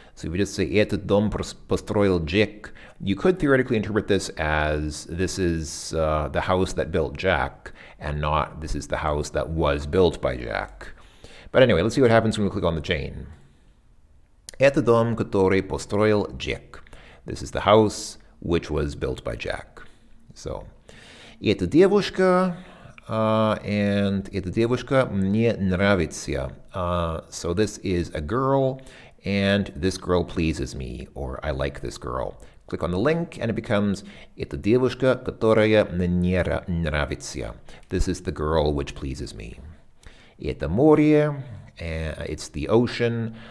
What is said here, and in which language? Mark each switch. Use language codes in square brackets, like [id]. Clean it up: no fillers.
[en] So if we just say [ru] этот дом построил Джек, [en] you could theoretically interpret this as this is the house that built Jack, and not this is the house that was built by Jack. But anyway, let's see what happens when we click on the chain. [ru] Это дом, который построил Джек. [en] This is the house which was built by Jack. [ru] So, эта девушка, and эта девушка мне нравится. [en] So this is a girl, and this girl pleases me, or I like this girl. Click on the link, and it becomes [ru] эта девушка, которая мне нравится. [en] This is the girl which pleases me. [ru] Это море, [en] it's the ocean.